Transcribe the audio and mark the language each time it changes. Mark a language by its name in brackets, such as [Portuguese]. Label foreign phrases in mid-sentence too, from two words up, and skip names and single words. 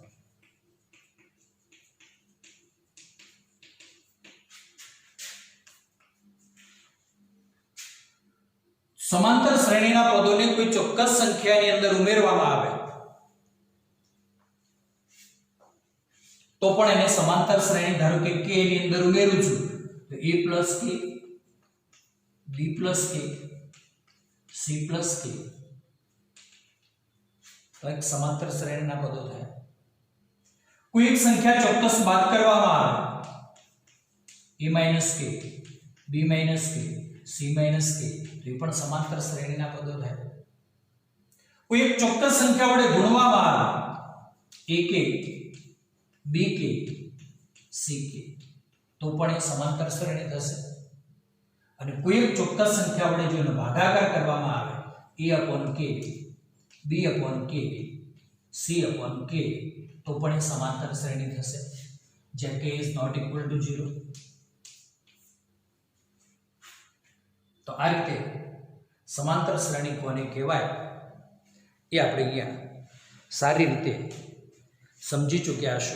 [Gujarati] સમાંતર શ્રેણીના પદોને કોઈ ચોક્કસ સંખ્યાની અંદર ઉમેરવામાં આવે તો પણ એને સમાંતર શ્રેણી, ધારો કે k ની અંદર ઉમેરું છું તો [English] a plus k, b plus k, c plus k, [Gujarati] તો એક સમાંતર શ્રેણીના પદો થાય. કોઈ એક સંખ્યા ચોક્કસ બાદ કરવામાં આવે [English] a minus k, b minus k, c minus k, [Gujarati] તો એ પણ સમાંતર શ્રેણીના પદો થાય. કોઈ એક ચોક્કસ સંખ્યા વડે ગુણવામાં આવે [English] a k, b k, c k, [Gujarati] તો પણ એ સમાંતર શ્રેણી થશે. અને કોઈ એક ચોક્કસ સંખ્યા વડે જો એનો ભાગાકાર કરવામાં આવે a/k, b/k, c/k, તો પણ એ સમાંતર શ્રેણી થશે. જ્યાં [English] k is not equal to 0. [Gujarati] તો આ રીતે સમાંતર શ્રેણી કોને કહેવાય એ આપણે અહીંયા સારી રીતે સમજી ચૂક્યા છો.